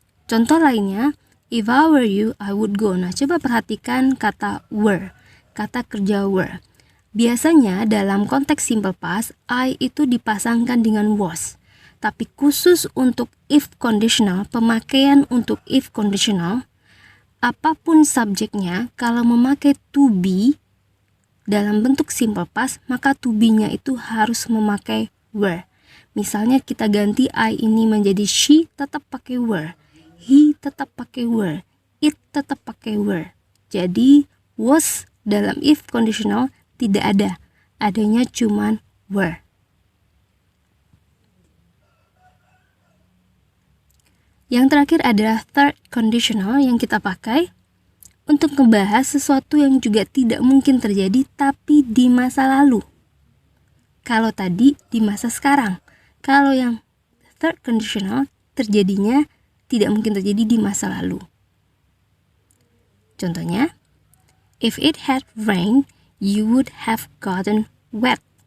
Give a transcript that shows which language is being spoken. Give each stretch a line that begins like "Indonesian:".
Indonesian: Contoh lainnya,
English: if I were you, I would go.
Indonesian: Nah, coba perhatikan kata were, kata kerja were. Biasanya dalam konteks simple past, I itu dipasangkan dengan was. Tapi khusus untuk if conditional, pemakaian untuk if conditional, apapun subjeknya, kalau memakai to be dalam bentuk simple past, maka to be-nya itu harus memakai were. Misalnya kita ganti I ini menjadi she, tetap pakai were. He tetap pakai were. It tetap pakai were. Jadi was dalam if conditional tidak ada, adanya cuman were. Yang terakhir adalah third conditional yang kita pakai untuk membahas sesuatu yang juga tidak mungkin terjadi tapi di masa lalu. Kalau tadi di masa sekarang. Kalau yang third conditional terjadinya tidak mungkin terjadi di masa lalu. Contohnya,
English: if it had rained, you would have gotten wet.